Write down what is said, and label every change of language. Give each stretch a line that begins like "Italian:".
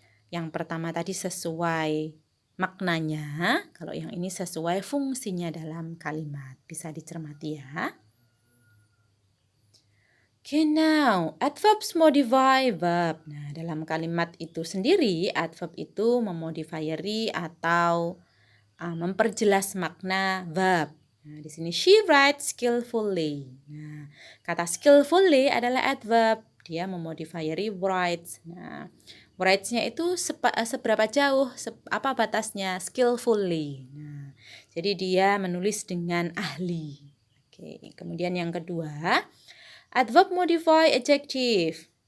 Indonesian: Yang pertama tadi sesuai maknanya, kalau yang ini sesuai fungsinya dalam kalimat. Bisa dicermati ya.
English: Okay, now adverbs modify verb.
Indonesian: Nah, dalam kalimat itu sendiri, adverb itu memodifieri atau memperjelas makna verb. Nah, di sini
English: she writes skillfully.
Indonesian: Nah, kata skillfully adalah adverb. Dia memodifieri writes. Nah, writes-nya itu seberapa jauh, apa batasnya? Skillfully. Nah, jadi dia menulis dengan ahli. Oke, kemudian yang kedua, adverb modify adjective.